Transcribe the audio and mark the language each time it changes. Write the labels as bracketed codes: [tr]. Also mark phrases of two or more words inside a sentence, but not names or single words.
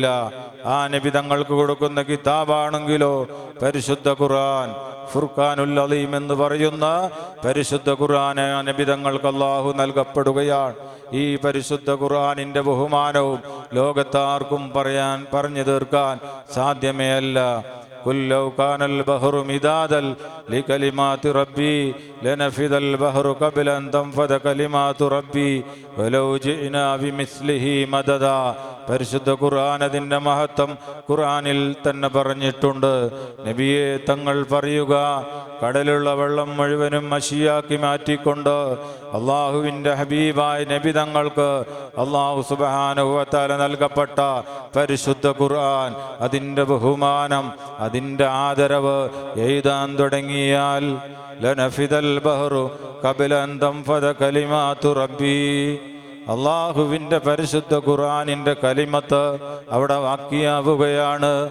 [ml] ആ നബി തങ്ങൾക്ക് കൊടുക്കുന്ന കിതാബാണെങ്കിലോ പരിശുദ്ധ ഖുർആൻ, ഫുർഖാനുൽ അലീം എന്ന് പറയുന്ന പരിശുദ്ധ ഖുർആൻ നബി തങ്ങൾക്ക് അല്ലാഹു നൽകപ്പെടുകയാണ്. ഈ പരിശുദ്ധ ഖുർആനിന്റെ ബഹുമാനവും ലോകത്താർക്കും പറഞ്ഞു തീർക്കാൻ സാധ്യമേ അല്ല. [ar] قل لو كان البحر مدادا لكلمات ربي لنفذ البحر قبل أن تنفذ كلمات ربي ولو جئنا بمثله مددا. [ml] പരിശുദ്ധ ഖുർആൻ അതിൻ്റെ മഹത്വം ഖുർആനിൽ തന്നെ പറഞ്ഞിട്ടുണ്ട്. നബിയെ തങ്ങൾ പറയുക, കടലുള്ള വെള്ളം മുഴുവനും മഷിയാക്കി മാറ്റിക്കൊണ്ട് അള്ളാഹുവിൻ്റെ ഹബീബായ നബി തങ്ങൾക്ക് അള്ളാഹു [ar] سبحانه وتعالى [ml] നൽകപ്പെട്ട പരിശുദ്ധ ഖുർആൻ, അതിൻ്റെ ബഹുമാനം, അതിൻ്റെ ആദരവ് എഴുതാൻ തുടങ്ങിയാൽ [ar] لنفد البحر قبل أن تنفد كلمات ربي, [ml] അള്ളാഹുവിൻ്റെ പരിശുദ്ധ ഖുർആനിൻ്റെ കലിമത്ത് അവിടെ ബാക്കിയാവുകയാണ്.